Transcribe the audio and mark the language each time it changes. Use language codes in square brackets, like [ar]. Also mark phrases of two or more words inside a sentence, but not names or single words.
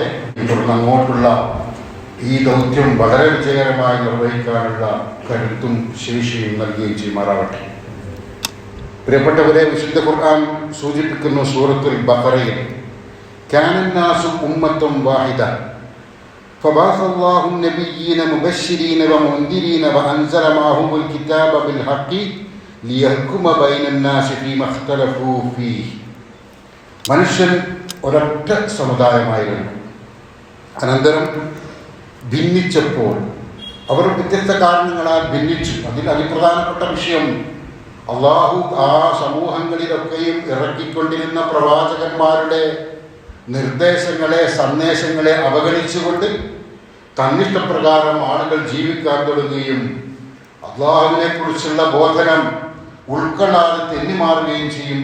[ml] തുടർന്ന് അങ്ങോട്ടുള്ള ഈ ദൗത്യം വളരെ വിജയകരമായി നിർവഹിക്കാനുള്ള കരുത്തും ശേഷിയും നൽകുകയും ചെയ്യുമാറാവട്ടെ. പ്രിയപ്പെട്ടവരെ, വിശുദ്ധ ഖുർആൻ സൂചിപ്പിക്കുന്നു സൂറത്തുൽ ബഖറയിൽ [ar] كان الناس أمة واحدة, فبعث الله النبيين مبشرين ومنذرين وأنزل معهم الكتاب بالحق ليحكم بين الناس فيما اختلفوا فيه. [ml] മനുഷ്യൻ ഒരൊറ്റ സമുദായമായിരുന്നു. അനന്തരം ഭിന്നിച്ചപ്പോൾ അവർ വ്യത്യസ്ത കാരണങ്ങളാൽ ഭിന്നിച്ചു. അതിൽ അതിപ്രധാനപ്പെട്ട വിഷയം അള്ളാഹു ആ സമൂഹങ്ങളിലൊക്കെയും ഇറക്കിക്കൊണ്ടിരുന്ന പ്രവാചകന്മാരുടെ നിർദ്ദേശങ്ങളെ, സന്ദേശങ്ങളെ അവഗണിച്ചുകൊണ്ട് തന്നിഷ്ടപ്രകാരം ആളുകൾ ജീവിക്കാൻ തുടങ്ങുകയും അള്ളാഹുവിനെ കുറിച്ചുള്ള ബോധനം ഉൾക്കൊള്ളാതെ തെന്നിമാറുകയും ചെയ്യും.